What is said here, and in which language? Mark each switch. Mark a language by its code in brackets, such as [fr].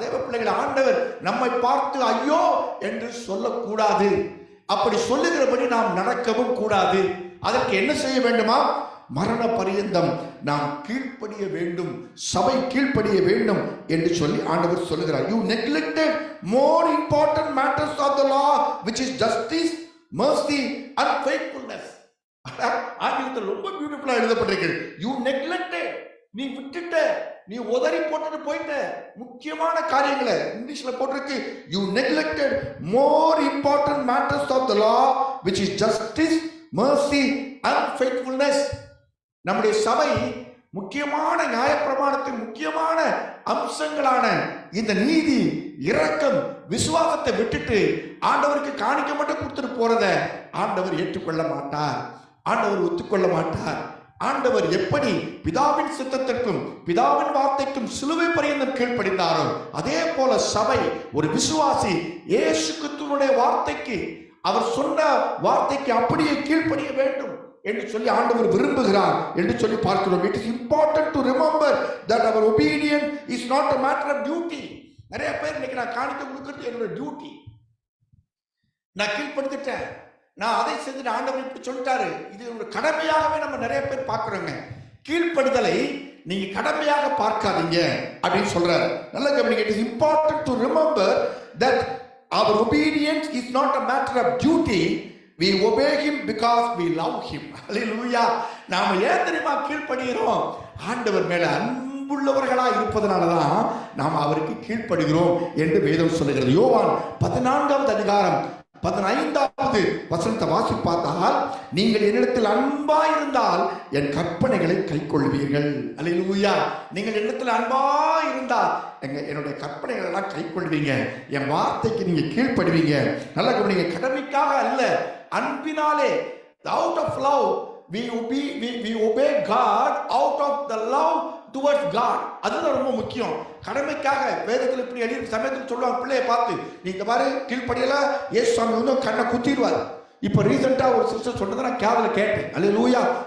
[ta] தேவ பிள்ளைகள், ஆண்டவர் நம்மை பார்த்து ஐயோ என்று சொல்லக்கூடாது. அப்படி சொல்லுகிறபடி நாம் நடக்கவும் கூடாது. அதற்கு என்ன செய்ய வேண்டுமா? மரண பரியந்தம் நாம் கீழ்ப்படிய வேண்டும், சபை கீழ்ப்படிய வேண்டும் என்று சொல்லி ஆண்டவர் சொல்லுகிறார். [en] You neglected more important matters of the law, which is justice, mercy and faithfulness. [ta] ஆங்கிலத்தில் ரொம்ப பியூட்டிஃபுல்லா எழுதப்பட்டிருக்கு. [en] You neglected, [ta] நீ விட்டுட்ட, நீ உதறி போட்டுட்டு போயிட்ட முக்கியமான காரியங்களை. இங்கிலீஷ்ல போட்டிருக்கு, [en] you neglected more important matters of the law, which is justice, mercy and faithfulness. [ta] நம்முடைய சபை முக்கியமான நியாயப்பிரமாணத்தின் முக்கியமான அம்சங்களான இந்த நீதி, இரக்கம், விசுவாசத்தை விட்டுட்டு ஆண்டவருக்கு காணிக்க மட்டும் கொடுத்துட்டு போறத ஆண்டவர் ஏற்றுக்கொள்ள மாட்டார், ஆண்டவர் ஒத்துக்கொள்ள மாட்டார். ஆண்டவர் எப்படி பிதாவின் சித்தத்திற்கும் பிதாவின் வார்த்தைக்கும் சிலுவை பரியந்தம் கீழ்ப்படிந்தாரோ அதே போல சபை, ஒரு விசுவாசி இயேசு கிறிஸ்துவினுடைய வார்த்தைக்கு, அவர் சொன்ன வார்த்தைக்கு அப்படியே கீழ்ப்படிய வேண்டும் என்று சொல்லி ஆண்டவர் விரும்புகிறார் என்று சொல்லி பார்க்கிறோம். [en] It is important to remember that our obedience is not a matter of duty. [ta] நிறைய பேர் இன்னைக்கு நான் காணிக்க கொடுக்கிறது என்னோட டியூட்டி, நான் கீழ்ப்படுத்திட்டேன், நான் அதை செஞ்சுட்டு ஆண்டவர் இப்படி சொல்லிட்டாரு, இது ஒரு கடமையாகவே நம்ம நிறைய பேர் பார்க்கிறோங்க. கீழ்ப்படுதலை நீங்க கடமையாக பார்க்காதீங்க அப்படின்னு சொல்றாரு. நல்ல கவனிங்க. [en] It is important to remember that our obedience is not a matter of duty. We obey him because we love him. [ta] Hallelujah. நாம ஏன் தெரியுமா கீழ்ப்படுகிறோம்? ஆண்டவர் மேல அன்புள்ளவர்களா இருப்பதனாலதான் நாம் அவருக்கு கீழ்ப்படுகிறோம் என்று வேதம் சொல்லுகிறது. யோவான் 14வது அதிகாரம் 15வது வசனத்தை வாசி பார்த்தால், நீங்கள் என்னிடத்தில் அன்பா இருந்தால் என் கற்பனைகளை கைக்கொள்வீர்கள். அல்லேலூயா. நீங்கள் என்னிடத்தில் அன்பா இருந்தால் என்னுடைய கற்பனைகளை எல்லாம் கைக்கொள்வீங்க, என் வார்த்தைக்கு நீங்க கீழ்ப்படுவீங்க. நல்லா கவனிங்க. கடமைக்காக அல்ல, அன்பினாலே. [en] Out of love we obey God, out of the love towards God. [ta] அதுதான் ரொம்ப முக்கியம். கடமைக்காக வேதத்தில் இப்படி எழுதி சமயத்தில் சொல்லுவாங்க, பிள்ளையை பார்த்து, நீங்க பாரு கீழ்ப்படியல இயேசு சாமி வந்து கண்ணை குத்திடுவார். இப்போ ரீசெண்டா ஒரு சிஸ்டர் சொன்னதை நான் கேவல கேட்டேன். அல்லேலூயா.